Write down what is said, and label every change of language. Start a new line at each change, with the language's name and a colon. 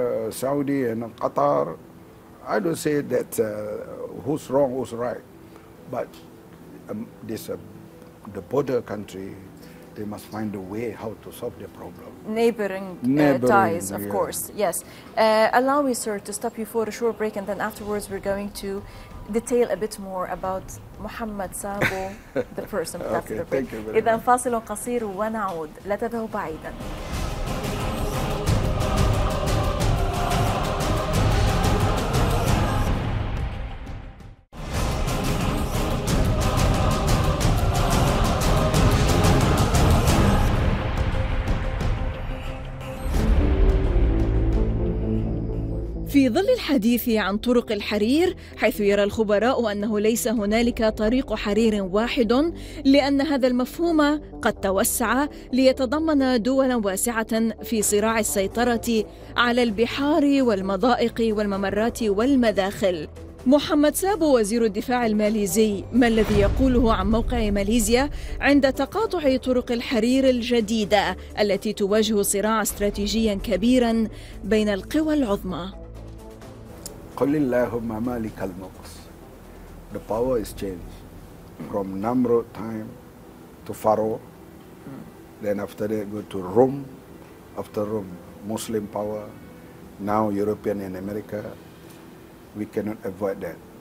English: Saudi and Qatar, I don't say that who's wrong, who's right, but the border country, they must find a way how to solve the problem. Neighboring ties, of course, yes. Allow me, sir, to stop you for a short break, and then afterwards we're going to detail a bit more about محمد سابو, the person. Okay, thank you very
Arabic: إذا
English: much.
Arabic: فاصل قصير ونعود، لا تذهبوا بعيدا. في ظل الحديث عن طرق الحرير، حيث يرى الخبراء أنه ليس هنالك طريق حرير واحد، لأن هذا المفهوم قد توسع ليتضمن دولا واسعة في صراع السيطرة على البحار والمضائق والممرات والمداخل. محمد سابو وزير الدفاع الماليزي، ما الذي يقوله عن موقع ماليزيا عند تقاطع طرق الحرير الجديدة التي تواجه صراع استراتيجيا كبيرا بين القوى العظمى؟ قل اللهم مالك الملك.
English: The power is changed from Namrud time to Pharaoh. Then after that go to Rome. After Rome, Muslim power. Now European and America. We cannot avoid that.